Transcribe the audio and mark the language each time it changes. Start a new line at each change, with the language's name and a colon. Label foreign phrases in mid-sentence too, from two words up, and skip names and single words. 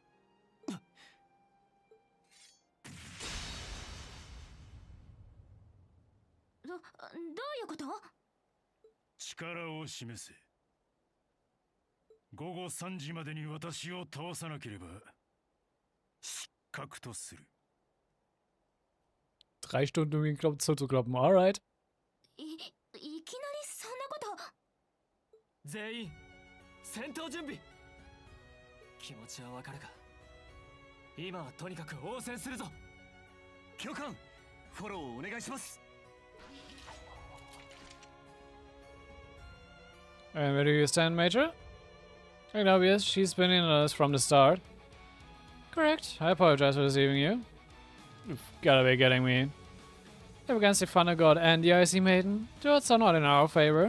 Japanese: どういうこと？力を示せ。午後3時までに私を倒さなければ失格とする。
German: 3 Stunden um ihn zuzukloppen, alright.
Japanese: いきなりそんなこと。全員戦闘準備。気持ちはわかるが、今はとにかく応戦するぞ。教官、フォローをお願いします。
English: And where do you stand, Major? Quite obvious, she's been in on us from the start. Correct, I apologize for deceiving you. You've gotta be getting me. Up against the Thunder God and the Icy Maiden, the odds are not in our favor.